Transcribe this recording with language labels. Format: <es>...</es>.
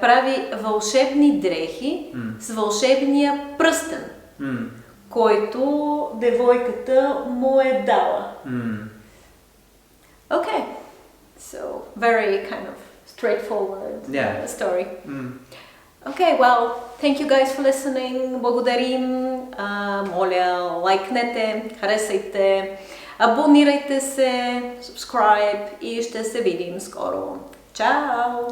<bg>Прави вълшебни дрехи с вълшебния пръстен, който девойката му е дала.</bg> <en>Okay. So, very kind of straightforward story. Okay, well, thank you guys for listening.</en> <bg>Благодарим. Моля, лайкнете, харесайте, абонирайте се, subscribe и ще се видим скоро. Чао!</bg>